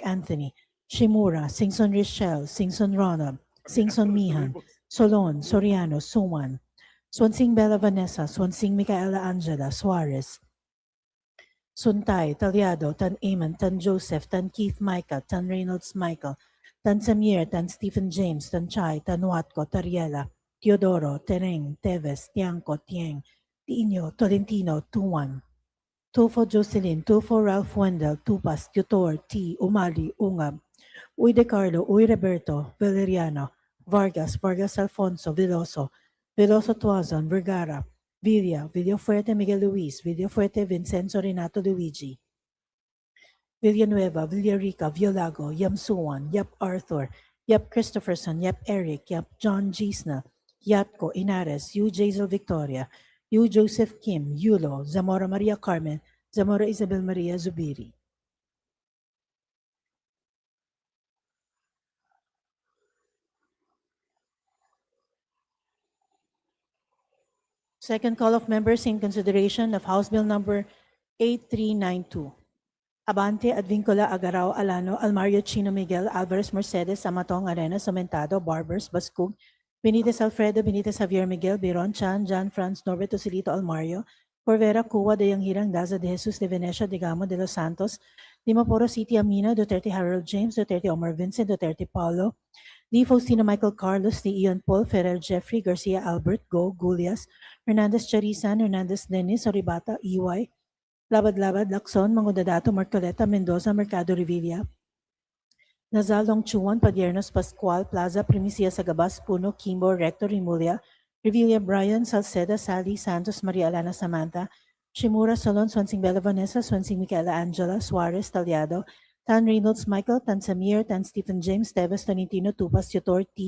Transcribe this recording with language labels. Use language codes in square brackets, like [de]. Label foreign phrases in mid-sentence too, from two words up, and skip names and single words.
[en] Anthony, Shimura, Singson Richelle, Singson Ronald, Singson Mihan, Solon, Soriano, Suman, Swansing Bella Vanessa, Swansing Micaela Angela, Suarez, Suntay, Talyado, Tan Eamon, Tan Joseph, Tan Keith Micah, Tan Reynolds Michael, Tan Samir, Tan Stephen James, Tan Chai, Tan Watco, Tariela, Teodoro, Tereng, Teves, Tiangco, Tieng, Tino, Tolentino, Tuan, Tufo Jocelyn, Tufo Ralph Wendell, Tupas, Tutor, T, Umali, Ungab, Uy De Carlo, Uy Roberto, Valeriano, Vargas, Vargas Alfonso, Veloso, Veloso Tuazon, Vergara, Villa, Villafuerte Miguel Luis, Villafuerte Vincenzo Renato Luigi, Villanueva, Villarica, Violago, Yamsuan, Yap Arthur, Yap Christopherson, Yap Eric, Yap John Gisna, Yatko Inares, Yu Jazel Victoria, Yu Joseph Kim, Yulo, Zamora Maria Carmen, Zamora Isabel Maria Zubiri. Second call of members in consideration of House Bill number 8392. Abante, Advincula, Agarao, Alano, Almario, Chino, Miguel, Alvarez, Mercedes, Amatong, Arena, Somentado, Barbers, Bascug, Benitez, Alfredo, Benitez, Javier, Miguel, Biron, Chan, John, Franz, Norberto, Silito, Almario, Corvera, Cuba, De Yanghirang, Daza, De Jesus, De Venecia, De Gamo, De Los Santos, Dimaporo City, Amina, Duterte, Harold James, Duterte, Omar Vincent, Duterte, Paulo, D. Faustino Michael Carlos, D. Ian Paul, Ferrer Jeffrey, Garcia Albert, Go, Gulias, Hernandez Charisan, Hernandez Dennis, Oribata, EY, Labad-Labad, Lacson, Mangudadato, Marcoleta, Mendoza, Mercado Revilla, Nazal, Longchuan, Padiernos, Pascual, Plaza, Primicia, Sagabas, Puno, Kimbo, Rector, Remulia, Revilla, Brian, Salceda, Sally, Santos, Maria Alana, Samantha, Shimura, Solon, Swansing Bella Vanessa, Swansing Micaela Angela, Suarez, Talyado, Tan Reynolds Michael, Tan Samir, Tan Stephen James, Teves, Tonitino, Tupas, Tutor, T.